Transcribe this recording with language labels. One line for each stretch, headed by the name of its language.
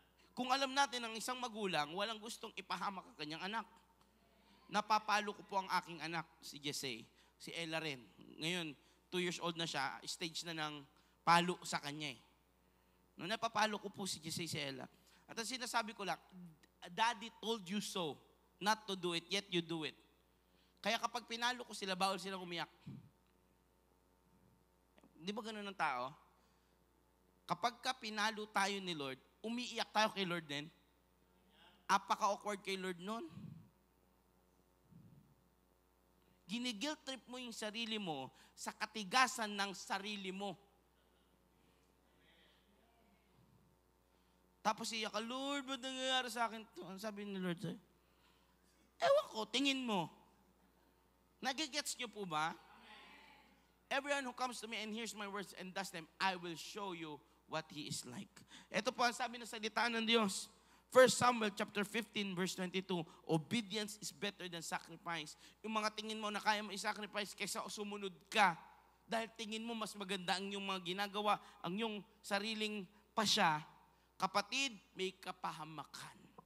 Filipino: Kung alam natin ang isang magulang, walang gustong ipahamak ang kanyang anak. Napapalo ko po ang aking anak, si Jesse, si Ella rin. Ngayon,
English: 2 years old
Filipino: na siya, stage na ng palo sa kanya eh. No, napapalo ko po si Jesse, si Ella. At ang sinasabi ko lang,
English: Daddy told you so, not to do it, yet you do it.
Filipino: Kaya kapag pinalo ko sila, bawal silang umiyak. Di ba ganun ang tao? Kapag ka pinalo tayo ni Lord, umiiyak tayo kay Lord din. Apaka-awkward kay Lord nun. Ginigilt trip mo yung sarili mo sa katigasan ng sarili mo. Tapos iyak ka, Lord, ba't nangyayari sa akin ito? Ano sabi ni Lord sa'yo? Ewan ko, tingin mo. Nagigets niyo po ba?
English: Everyone who comes to me and hears my words and does them, I will show you what He is like.
Filipino: Ito po ang sabi ng salita ng Diyos.
English: 1 Samuel chapter 15 verse 22, obedience is better than sacrifice.
Filipino: Yung mga tingin mo na kaya mo i-sacrifice kaysa sumunod ka. Dahil tingin mo mas maganda ang yung mga ginagawa, ang yung sariling pasya, kapatid, may kapahamakan.